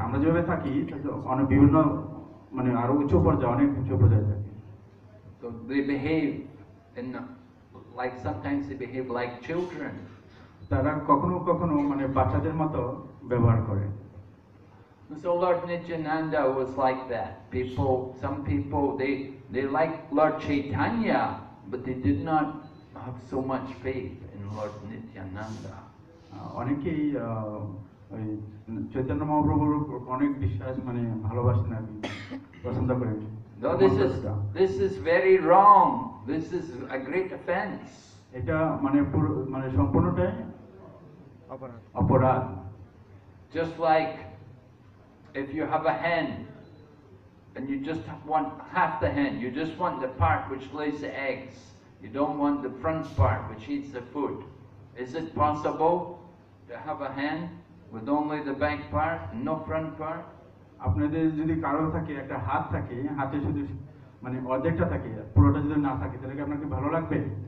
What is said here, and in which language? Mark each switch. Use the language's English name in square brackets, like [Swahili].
[Bangla] আমরা যেভাবে থাকি অনেক বিভিন্ন মানে আরো উচ্চ পর্যায়ে, অনেক উচ্চ পর্যায়ে থাকে। [English] So they behave in, like sometimes they behave like children. [Bangla] তারা কখনো কখনো মানে বাচ্চাদের মতো ব্যবহার করে। [English] So Lord Nityananda was like that. Some people, they like Lord Chaitanya, but they did not have so much faith in Lord Nityananda. [Bangla] অনেকেই ওই চৈতন্য মহাপ্রভুর অনেক বিশ্বাস মানে ভালোবাসেন আর পছন্দ করেন। [English] No, this is very wrong. This is a great offense. [Bangla] এটা মানে মানে সম্পূর্ণটাই অপরাধ। [English] Just like if you have a hen and you just want half the hen, you just want the part which lays the eggs. You don't want the front part which eats the food. Is it possible to have a hen with only the back part and no front part? [Bangla] আপনাদের যদি কারো থাকে, একটা হাত থাকে, হাতে শুধু মানে অর্ধেকটা থাকে, পুরোটা যদি না থাকে, তাহলে কি আপনাকে ভালো লাগবে?